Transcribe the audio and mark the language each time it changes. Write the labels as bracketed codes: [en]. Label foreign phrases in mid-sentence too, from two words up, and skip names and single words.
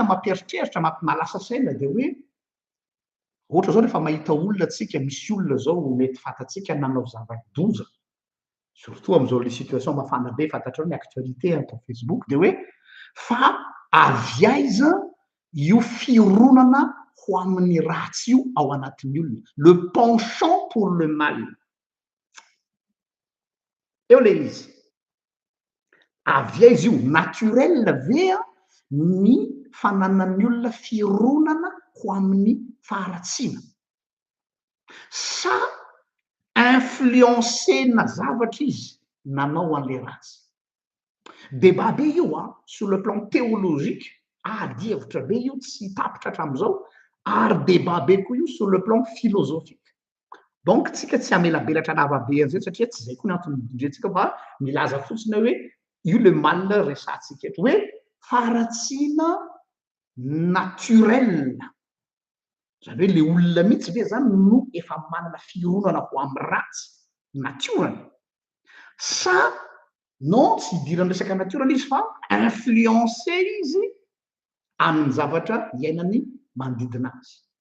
[mg] mampieritreritra malasa saina dia hoe ohatra zao rehefa mahita olona atsika misy olona zao mety fatatsika nanao zava-doza surtout am'izao [fr] le situation [mg] mafana be fantatrao ny actualité atao Facebook dia hoe fa avy aiza io fironana ho amin'ny ratsy io ao anatin'ny olona [fr] le penchant pour le mal [mg] eo le izy avia izy io naturel ve a ny fananan'ny olona fironana ho amin'ny faharatsiana sa influencena zavatra izy nanao an'le ratsy débat be io a [fr] sur le plan théologique [mg] ady hevitra be io tsy tapitra hatram'izao ary débat be koa io sur [fr] le plan philosophique [mg] donc tsika tsy amelabelatra lavabe an'izay satria tsy zay koa ny antony indretsika fa milaza fotsiny hoe io [fr] le mal [mg] resatsika eto hoe faharatsiana naturel zany hoe le olona mihitsy ve zany no efa manana fironana ho amin'ny ratsy natiorany sa non tsy hidirany resaka natiorany izy fa influencé izy amin'ny zavatra iainany manodidina azy